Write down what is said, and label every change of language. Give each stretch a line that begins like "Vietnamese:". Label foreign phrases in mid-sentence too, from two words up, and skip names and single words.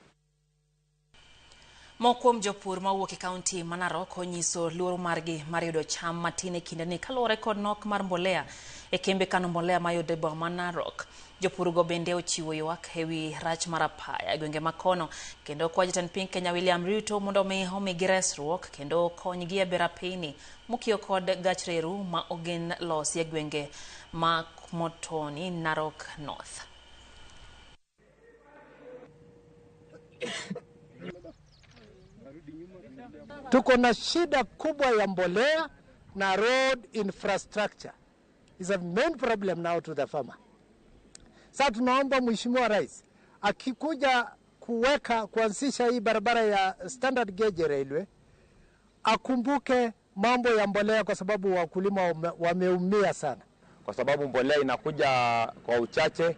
Luo (Kenya and Tanzania): Mokwom jopur mawuok e kaunti ma Narok onyiso luoro margi mar yudo cham matin e kinde ni kaluwore kod nok mar mbolea e kembe kano mbolea mayudo e boma ma Narok. Jopur go bende ochiwo ywak ewi rach mar apaya e gwenge makono kendo kwa jatend piny Kenya William Ruto mondo omigi resruok kendo konygi e bero apeyni mokiewo kod gach reru ma ogen losi e gwenge ma Motoni, Narok North.
Swahili: Tuko na shida kubwa ya mbolea na
English: road infrastructure is a main problem now to the farmer.
Swahili: Sasa tunaomba Mheshimiwa Rais akikuja kuanzisha hii barabara ya
English: standard gauge railway
Swahili: akumbuke mambo ya mbolea, kwa sababu wakulima wameumia sana, kwa sababu mbolea inakuja kwa uchache.